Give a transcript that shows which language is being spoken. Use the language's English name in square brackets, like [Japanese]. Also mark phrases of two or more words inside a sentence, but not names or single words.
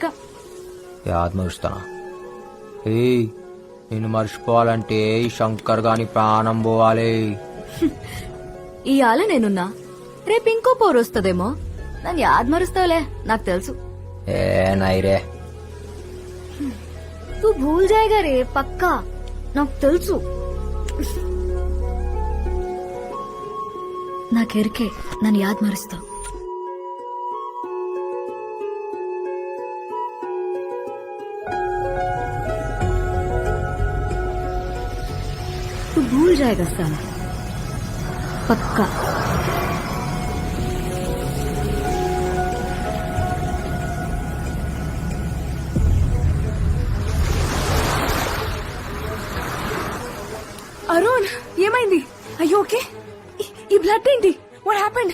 [Telugu] యాద్ మరుస్తానా? ఏయ్, నేను మర్చిపోవాలంటే ఈ శంకర్ గాని ప్రాణం పోవాలి. ఇవాళ నేనున్నా, రేపు ఇంకో పోరు వస్తుందేమో. నన్ను యాద్ మరుస్తావులే, నాకు తెలుసు. [Hindi] ए नहीं रे, तू भूल जाएगा रे, [Telugu] పక్కా నాకు తెలుసు. నాకెరికే నన్ను యాద్ మరుస్తావు. [Hindi] भूल जाएगा साला, पक्का. [Telugu] అరుణ్ ఏమైంది? అయ్యో ఓకే. ఈ బ్లడ్ ఏంటి? [English] what happened?